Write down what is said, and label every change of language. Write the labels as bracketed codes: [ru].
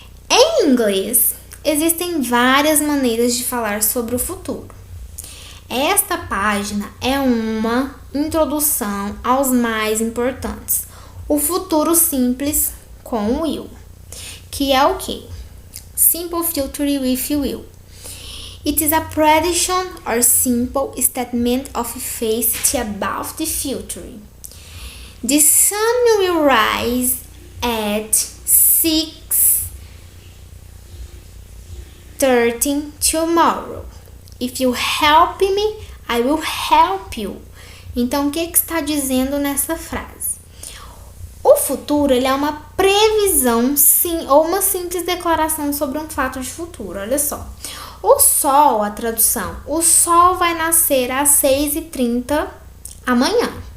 [pt] Em inglês, existem várias maneiras de falar sobre o futuro. Esta página é uma introdução aos mais importantes. O futuro simples com will, que é o quê? [en] Simple future with will. It is a prediction or simple statement of fact about the future. The sun will rise at 6:30 tomorrow. If you help me, I will help you. [pt] Então, o que está dizendo nessa frase? O futuro, ele é uma previsão, sim, ou uma simples declaração sobre um fato de futuro. Olha só. O sol, a tradução, o sol vai nascer às 6:30 amanhã.